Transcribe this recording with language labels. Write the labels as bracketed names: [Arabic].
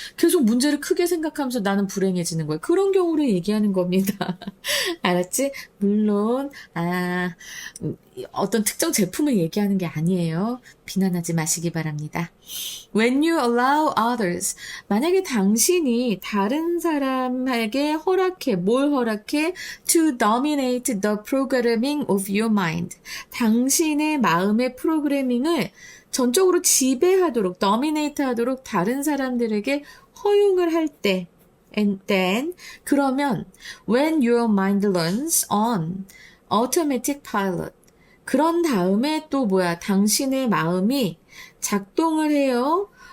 [Korean] 계속 문제를 크게 생각하면서 나는 불행해지는 거예요. 그런 경우를 얘기하는 겁니다. 알았지? 물론 어떤 특정 제품을 얘기하는 게 아니에요. 비난하지 마시기 바랍니다. [English] When you allow others, [Korean] 만약에 당신이 다른 사람에게 허락해, 뭘 허락해? [English] To dominate the programming of your mind. [Korean] 당신의 마음의 프로그래밍을 전적으로 지배하도록, dominate 하도록 다른 사람들에게 허용을 할 때, [English] and then, [Korean] 그러면, [English] when your mind learns on automatic pilot, [Korean] 그런 다음에 또 당신의 마음이 작동을 해요.